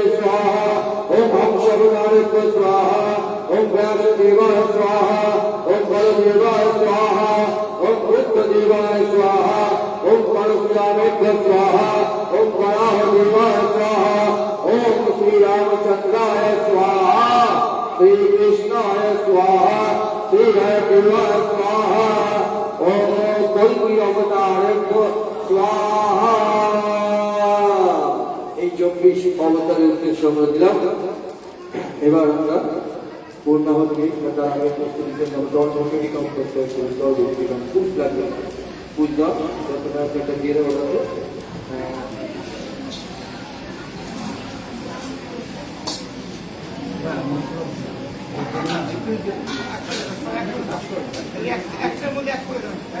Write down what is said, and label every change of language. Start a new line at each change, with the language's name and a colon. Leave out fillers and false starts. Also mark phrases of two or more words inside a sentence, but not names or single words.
Sanskrit: स्वाहा, ॐ हंसावतारेभ्य स्वाहा, ॐ व्यासदेवाय स्वाहा, ॐ बलदेवाय स्वाहा, ॐ रुद्रदेवाय स्वाहा, ॐ परशुरामेभ्य स्वाहा, ॐ वराहदेवाय स्वाहा, ॐ श्रीरामचन्द्राय स्वाहा, श्रीकृष्णाय स्वाहा, श्रीहरिदेवाय स्वाहा, ॐ कल्कि अवतारेभ्य स्वाहा।
Bangla: এই 24 অবতারের উদ্দেশ্য আমরা দিলাম। এবার আমরা পূর্ণাহতি তার আগে প্রস্তুতিতে দর্শনকে কম করতে হচ্ছে, দর্শন খুব লাগবে পূজা যতটা সেটা দিয়ে দেবো। একটার মধ্যে এক করে